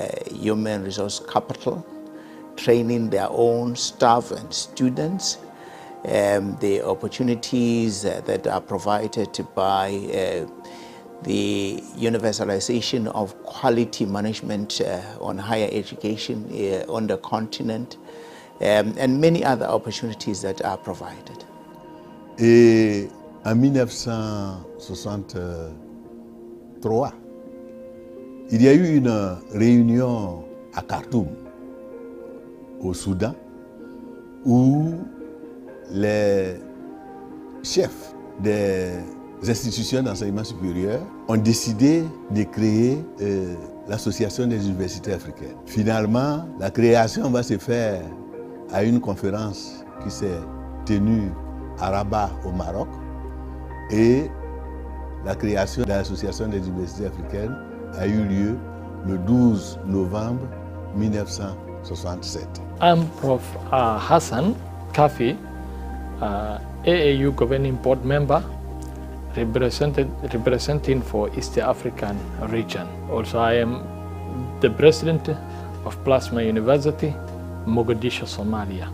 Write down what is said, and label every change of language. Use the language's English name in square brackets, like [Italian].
[English] human resource capital, training their own staff and students, the opportunities that are provided by the universalization of quality management on higher education on the continent, and many other opportunities that are provided. [French] Et en 1963, il y a eu une réunion à Khartoum, au Soudan, où les chefs des institutions d'enseignement supérieur ont décidé de créer l'Association des universités africaines. Finalement, la création va se faire à une conférence qui s'est tenue à Rabat au Maroc, et la création de l'Association des universités africaines a eu lieu le 12 novembre 1967. [English] I'm Prof. Hassan Kafi, AAU Governing Board member, representing for East African region. Also, I am the president of Plasma University, Mogadishu, Somalia.